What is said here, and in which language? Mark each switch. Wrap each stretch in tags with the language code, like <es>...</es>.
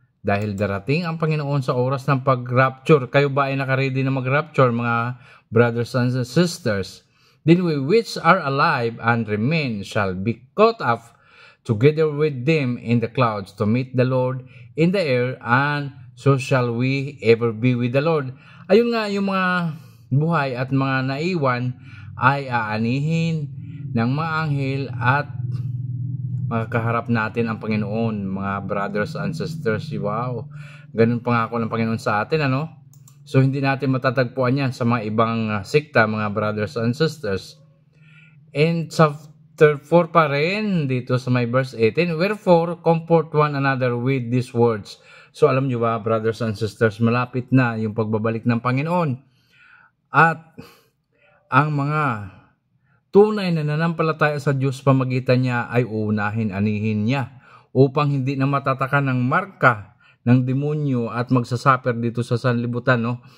<tl>Dahil darating ang Panginoon sa oras ng pag-rapture. Kayo ba ay nakaredy na mag-rapture,</tl> <en>mga brothers and sisters? Then we which are alive and remain shall be caught up together with them in the clouds to meet the Lord in the air, and so shall we ever be with the Lord.</en> <tl>Ayun nga, yung mga buhay at mga naiwan ay aanihin ng mga anghel at makakaharap natin ang Panginoon, mga</tl> <en>brothers and sisters.</en> <tl>Wow, ganun pangako ng Panginoon sa atin, ano? So, hindi natin matatagpuan yan sa mga ibang sekta, mga</tl> <en>brothers and sisters.</en> <tl>In third 4 pa rin dito sa my verse 18.</tl> <en>Wherefore, comfort one another with these words.</en> <tl>So alam nyo ba,</tl> <en>brothers and sisters,</en> <tl>malapit na yung pagbabalik ng Panginoon. At ang mga tunay na nanampalataya sa Diyos pamagitan niya ay uunahin anihin niya upang hindi na matatakan ng marka ng demonyo at magsasaper dito sa sanlibutan, no?</tl>